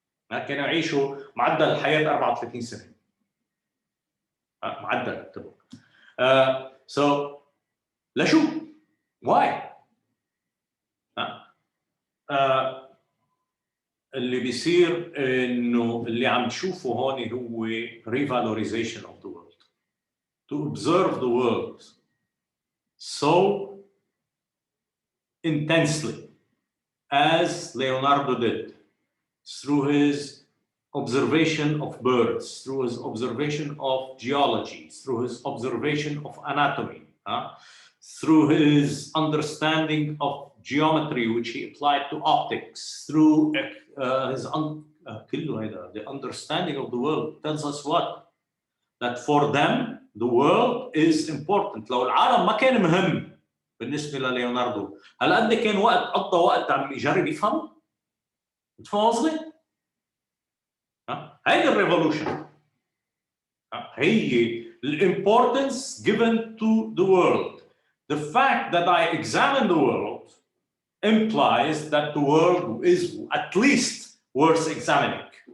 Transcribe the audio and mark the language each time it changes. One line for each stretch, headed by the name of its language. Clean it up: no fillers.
Arabic: كانوا يعيشوا معدل الحياة 34 سنة. معدل اكتبوا. لشو؟ Why؟ اللي بيصير انه اللي عم تشوفه هون هو
English: revalorization of the world. To observe the world so intensely as Leonardo did, through his observation of birds, through his observation of geology, through his observation of anatomy, through his understanding of geometry, which he applied to optics, through the understanding of the world, tells us what? That for them, the world is important.
Arabic: لو العالم ما كان مهم بالنسبة لليوناردو، هل قد كان قضى وقت عم يجرب يفهم؟ بتفهم قصدي؟ هيدي الريفولوشن.
English: هي الimportance given to the world. The fact that I examine the world implies that the world is at least worth examining.